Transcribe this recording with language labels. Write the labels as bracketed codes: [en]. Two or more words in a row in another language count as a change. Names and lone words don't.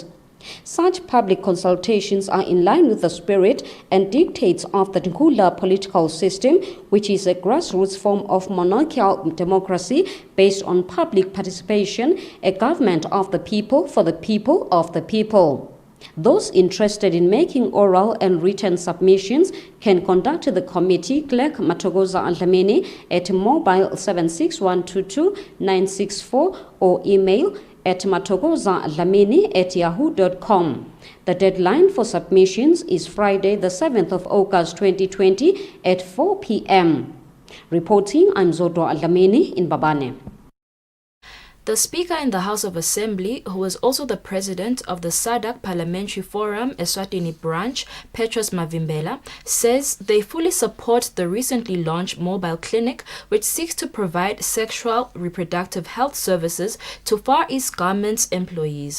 [en] Such public consultations are in line with the spirit and dictates of the Ngula political system, which is a grassroots form of monarchical democracy based on public participation, a government of the people, for the people, of the people. Those interested in making oral and written submissions can contact the committee clerk Matogoza Dlamini at mobile 76122 964 or email at matogoza.dlamini@yahoo.com. The deadline for submissions is Friday, the 7th of August 2020 at 4 p.m. Reporting, I'm Zodo Dlamini in Babane. The Speaker in the House of Assembly, who is also the President of the SADC Parliamentary Forum Eswatini branch, Petros Mavimbela, says they fully support the recently launched mobile clinic which seeks to provide sexual reproductive health services to Far East Garments employees.